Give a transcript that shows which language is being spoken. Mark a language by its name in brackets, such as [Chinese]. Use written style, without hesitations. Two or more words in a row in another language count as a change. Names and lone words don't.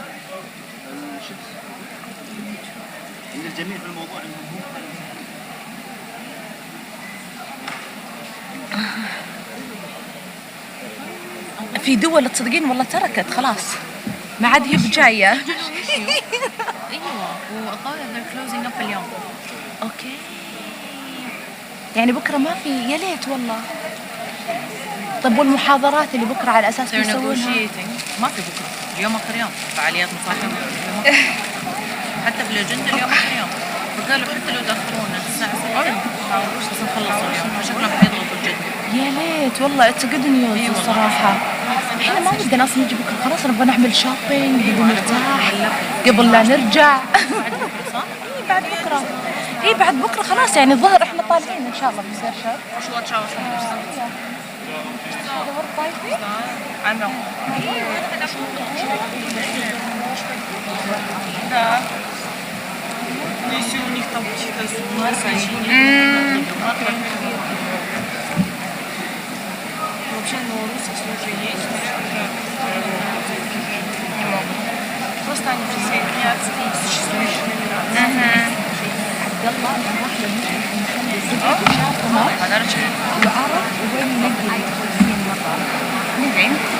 [Arabic] ان الجميل في الموضوع في دول تصدقين والله تركت خلاص، ما عاد هي بجايه. ايوه والظاهر [English] they're closing up [Arabic] اليوم. اوكي يعني بكره ما في، يا ليت والله. طب والمحاضرات اللي بكره على اساس [English] they're [Arabic] بيسوونها؟ [English] negotiating. [Arabic] ما في بكره، اليوم اخر يوم فعاليات مصاحبه. حتى في الاجنده اليوم اخر يوم، فقالوا حتى لو دخلونا الساعه 6 بس نخلص اليوم، فشكلهم حيضغطوا جدا. يا ليت والله [English] It's good news [Arabic] الصراحه. احنا ما ودنا اصلا نجي بكره، خلاص نبغى نعمل شوبينج، نبغى نرتاح قبل لا نرجع. بعد بكره صح؟ اي بعد بكره، اي بعد بكره خلاص يعني الظهر احنا طالعين ان شاء الله بيصير شهر. شو تشاو هذا ورد طايفي؟ [Russian] عمو да. Если у них там чьи-то вообще, ну, русские уже есть, не могут. Просто они присоединяются к существующим номерам. подарочек. [Arabic] وعرف وين ننقي 50 مرة. ندعم.